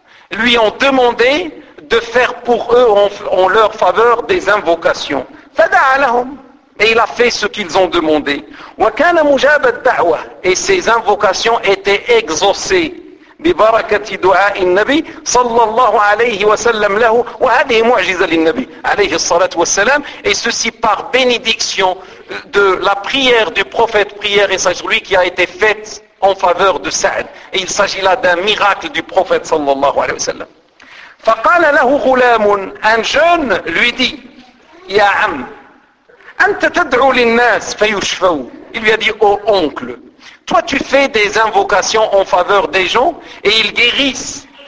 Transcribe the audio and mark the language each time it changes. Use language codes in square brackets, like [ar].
[fr] lui ont demandé de faire pour eux en leur faveur des invocations, [ar] فدعا لهم, [fr] et il a fait ce qu'ils ont demandé, [ar] وكان مجاب الدعوة, [fr] et ses invocations étaient exaucées [ar] ببركة دعاء النبي صلى الله عليه وسلم له, وهذه معجزة للنبي عليه الصلاة والسلام, [fr] et ceci par bénédiction de la prière du prophète, prière et sagesse lui qui a été faite en faveur de Sa'd, et il s'agit là d'un miracle du prophète [ar] صلى الله عليه وسلم. فقال له غلام, [fr] un jeune lui dit, [ar] يا عم أنت تدعو للناس فيشفوا. [fr] Il lui a dit, oh oncle, toi tu fais des invocations en faveur des gens et ils guérissent.